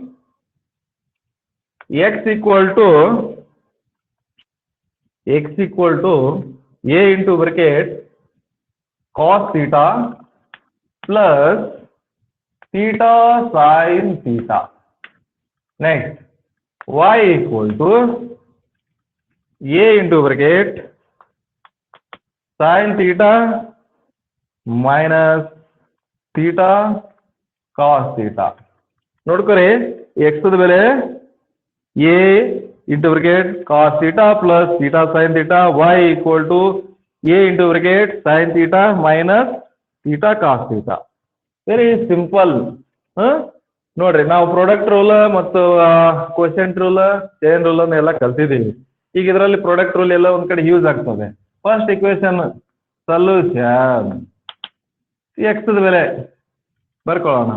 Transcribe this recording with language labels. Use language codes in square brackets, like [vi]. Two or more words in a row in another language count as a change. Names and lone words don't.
[en] x equal to a into bracket cos theta plus theta sin theta. next y equal to a into bracket sin theta minus theta cos theta. [kn] ನೋಡ್ಕೊರಿ, x ದ ಬೆಲೆ [en] a into bracket cos theta plus theta sin theta, y equal to a into bracket sin theta minus theta cos theta. very simple. [kn] ನೋಡ್ರಿ, ನಾವು [en] product rule [kn] ಮತ್ತು [en] quotient rule, chain rule [kn] ಅನ್ನ ಎಲ್ಲ ಕಲ್ತಿದ್ದೀವಿ. ಈಗ ಇದರಲ್ಲಿ [en] product rule [kn] ಎಲ್ಲ ಒಂದ್ ಕಡೆ ಯೂಸ್ ಆಗ್ತದೆ. [en] first equation solution, x [kn] ದ ಬೆಲೆ ಬರ್ಕೊಳ್ಳೋಣ.